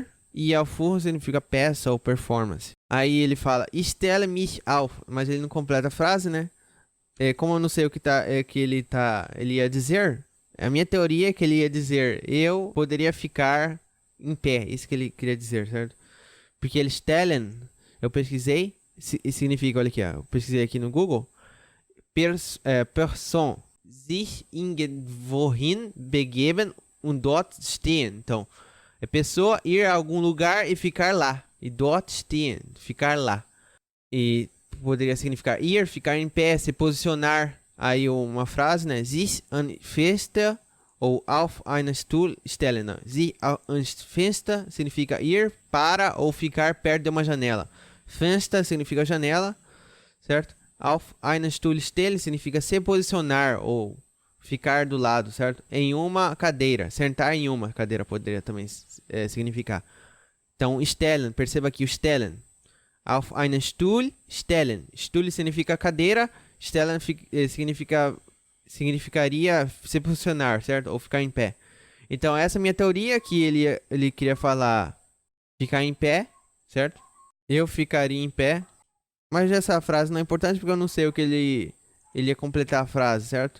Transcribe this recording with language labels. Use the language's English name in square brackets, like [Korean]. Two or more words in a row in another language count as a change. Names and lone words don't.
[Portuguese] E Aufführung significa peça ou performance. Aí ele fala, [German] ich stelle mich auf. [Portuguese] Mas ele não completa a frase, né? Como eu não sei o que ele ia dizer, a minha teoria é que ele ia dizer, eu poderia ficar em pé. Isso que ele queria dizer, certo? Porque ele stellen, eu pesquisei, significa, olha aqui, ó, eu pesquisei aqui no Google, [German] Person sich irgendwohin begeben und dort stehen. [Portuguese] Então, é pessoa ir a algum lugar e ficar lá. [German] E dort stehen, [Portuguese] ficar lá. E poderia significar ir, ficar em pé, se posicionar. Aí uma frase, né? [German] Sich an Fenster ou auf einen Stuhl stellen. [Portuguese] Não. [German] Sich an Fenster [Portuguese] significa ir para ou ficar perto de uma janela. Fenster significa janela, certo? [German] Auf einen Stuhl stellen [Portuguese] significa se posicionar ou ficar do lado, certo? Em uma cadeira, sentar em uma cadeira poderia também significar. Então, stellen, perceba aqui o stellen. [German] Auf einen Stuhl stellen. [Portuguese] Stuhl significa cadeira, stellen significaria se posicionar, certo? Ou ficar em pé. Então, essa é a minha teoria, que ele queria falar ficar em pé, certo? Eu ficaria em pé. Mas essa frase não é importante porque eu não sei o que ele ia completar a frase, certo?